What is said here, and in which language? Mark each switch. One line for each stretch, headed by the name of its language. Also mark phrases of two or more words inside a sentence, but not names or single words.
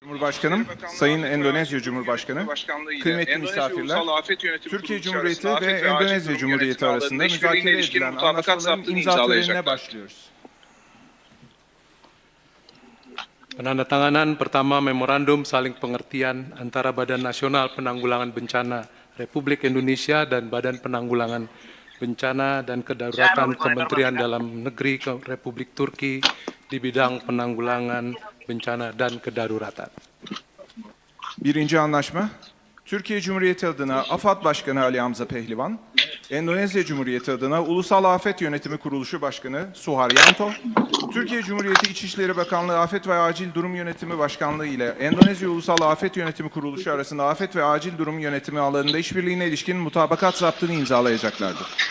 Turkish: Cumhurbaşkanım, Sayın Endonezya Cumhurbaşkanı, kıymetli misafirler, Türkiye Cumhuriyeti ve Endonezya Cumhuriyeti arasında müzakere edilen anlaşmaların imza törenine başlıyoruz.
Indonesian: Penandatanganan pertama memorandum saling pengertian antara Badan Nasional Penanggulangan Bencana Republik Indonesia dan Badan Penanggulangan Bencana dan Kedaruratan Kementerian Dalam Negeri Republik Turki di bidang penanggulangan bencana dan kedaruratan.
Turkish: Birinci anlaşma, Türkiye Cumhuriyeti adına AFAD Başkanı Ali Hamza Pehlivan, Endonezya Cumhuriyeti adına Ulusal Afet Yönetimi Kuruluşu Başkanı Suharyanto, Türkiye Cumhuriyeti İçişleri Bakanlığı Afet ve Acil Durum Yönetimi Başkanlığı ile Endonezya Ulusal Afet Yönetimi Kuruluşu arasında afet ve acil durum yönetimi alanında işbirliğine ilişkin mutabakat zaptını imzalayacaklardır.